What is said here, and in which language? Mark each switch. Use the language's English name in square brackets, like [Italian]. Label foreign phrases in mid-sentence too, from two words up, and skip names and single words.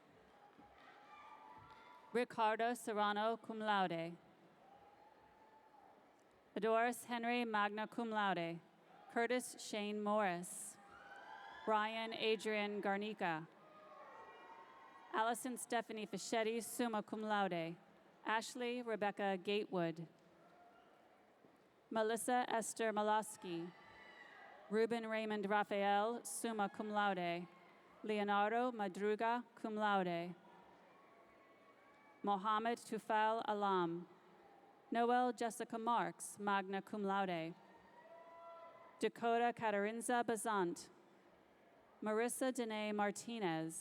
[English] Ricardo Serrano, cum laude. Adoris Henry, magna cum laude. Curtis Shane Morris. Brian Adrian Garnica. Allison Stephanie Fischetti, summa cum laude. Ashley Rebecca Gatewood. Melissa Esther Malosky. Ruben Raymond Raphael, summa cum laude. Leonardo Madruga, cum laude. Mohammed Tufal Alam. Noel Jessica Marks, magna cum laude. Dakota Catarinza Bazant. Marissa Dene Martinez.